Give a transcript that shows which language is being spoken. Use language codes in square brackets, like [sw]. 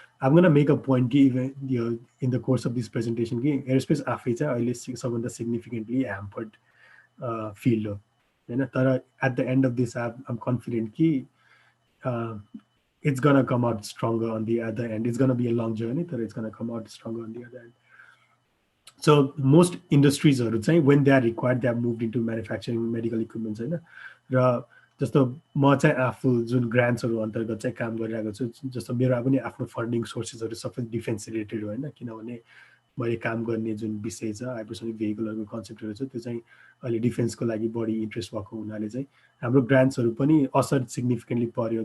[en] I'm gonna make a point [ne] कि यो [en] in the course of this presentation कि aerospace [ne] आफै चाहिँ अहिले [en] सबभन्दा significantly hampered field [ne] हो होइन। [en] तर at the end of this I'm confident कि it's gonna come out stronger on the other end. It's gonna be a long journey, but it's gonna come out stronger on the other end. So most industries are saying when they are required, they have moved into manufacturing medical equipment होइन। [ne] र जस्तो म चाहिँ आफू जुन ग्रान्ट्सहरू अन्तर्गत चाहिँ काम गरिरहेको छु, जस्तो मेरो पनि आफ्नो फन्डिङ सोर्सेसहरू सबै डिफेन्स रिलेटेड होइन, किनभने मैले काम गर्ने जुन विषय छ हाइपरसोनिक भेहिकलहरूको कन्सेप्टहरू छ त्यो चाहिँ अहिले डिफेन्सको लागि बढी इन्ट्रेस्ट भएको हुनाले चाहिँ हाम्रो ग्रान्ट्सहरू पनि असर सिग्निफिकेन्टली पर्यो।